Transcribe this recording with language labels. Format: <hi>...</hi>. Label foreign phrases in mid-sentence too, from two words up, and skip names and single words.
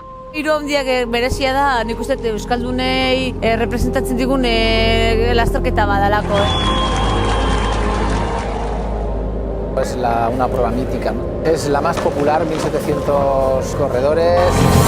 <eu>Hiru handiak berezia da, nik uste euskaldunei representatzen digun lasterketa badalako.</eu> <es>Es una prueba mítica, ¿no? Es la más popular, 1700 corredores.</es>